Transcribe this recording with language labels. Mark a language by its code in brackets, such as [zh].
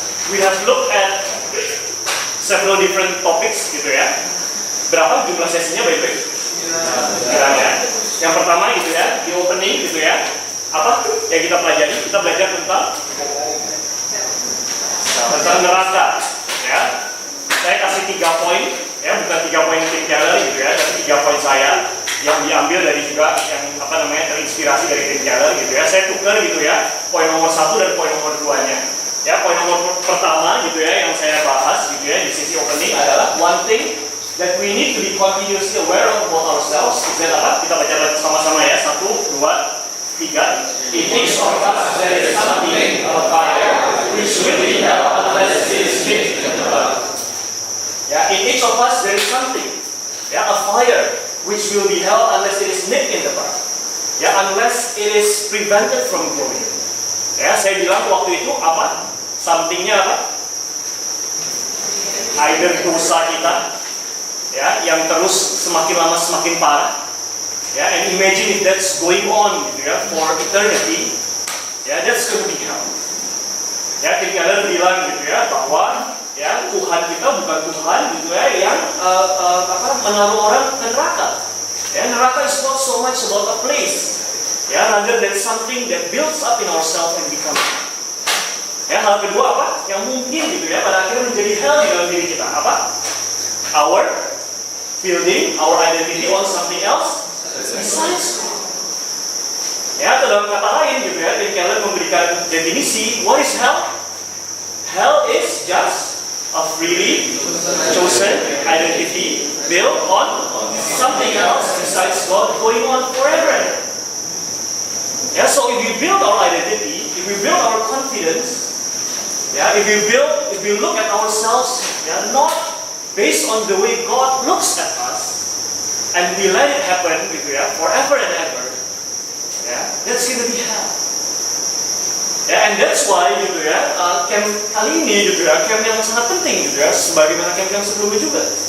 [en] We have looked at several different topics [id] gitu ya. Berapa jumlah sesinya baik-baik? Ya. Yang pertama gitu ya, di opening gitu ya. Apa yang kita pelajari? Kita belajar tentang neraka ya. Saya kasih 3 poin ya, bukan 3 poin Tim Keller gitu ya, tapi 3 poin saya yang diambil dari juga yang terinspirasi dari Tim Keller gitu ya. Saya tukar gitu ya, poin nomor 1 dan poin nomor 2-nya. Ya, poin nomor pertama gitu ya yang saya bahas gitu ya di sisi opening adalah [en] one thing that we need to be continuously aware of about ourselves. Is that [id] apa? Kita baca sama-sama ya. 1, 2, 3. [en] In each of us there is something of fire which will be held unless it is hid in the blood. Ya, in each of us there is something, ya, a fire which will be held unless it is nipped in the bud. Ya, unless it is prevented from growing. [id] Ya, saya bilang waktu itu apa? Somethingnya apa? Either dosa kita, ya, yang terus semakin lama semakin parah, ya, [en] and imagine if that's going on, gitu ya, for eternity, [id] ya, [en] that's going to be hell. [id] Ya, Tim Keller bilang gitu ya bahwa ya Tuhan kita bukan Tuhan gitu ya yang menaruh orang ke neraka. Ya, neraka [en] is not so much about a place, ya, rather than something that builds up in ourselves and becomes. [id] Ya, hal kedua apa? Yang mungkin gitu ya pada akhirnya menjadi hell di dalam diri kita. Apa? [en] Our building, our identity on something else besides God. [id] Ya, atau dalam kata lain gitu ya, Tim Keller memberikan definisi, [en] what is hell? Hell is just a freely chosen identity built on something else besides God going on forever. Yeah, so if we build our identity, if we build our confidence, yeah, if we look at ourselves, yeah, not based on the way God looks at us, and we let it happen, [id] gitu ya, [en] forever and ever, yeah, that's going to be hell. Yeah, and that's why, [id] gitu ya, camp kali ini, gitu ya, camp yang sangat penting, gitu ya, sebagaimana camp yang sebelumnya juga.